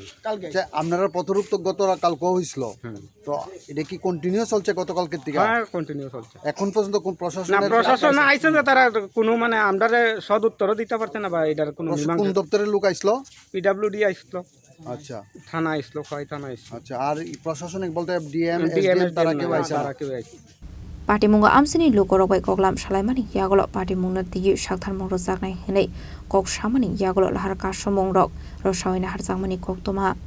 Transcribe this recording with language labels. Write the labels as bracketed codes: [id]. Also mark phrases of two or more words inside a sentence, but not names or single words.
[bn] আপনারা পথরূপ তো কালকে হয়েছিল তো এটা কি কন্টিনিউ চলছে গতকালকের থেকে? হ্যাঁ কন্টিনিউ চলছে এখন পর্যন্ত কোন প্রশাসন আইছে যে তারা কোনো মানে আমরা সদ উত্তরও দিতে পারছে না বা এটার কোনো কোন দপ্তরের লোক আইছিল? পিডব্লিউডি আইছিল। আচ্ছা থানা আইছিল খয় থানা আইছিল। আচ্ছা আর প্রশাসনিক বলতে ডিএম এসডিএম তারা কেউ আইছে? [trp] पार्टी मुंगा आमसिनी लोकरबाय कगलाम सालायमानि यागल पार्टी मुंनो दिगि सागथार मंग जागनाय हनै कक सामानि यागल लाहार कासो मंगरक रसावैना हारजांमानि कक्तमा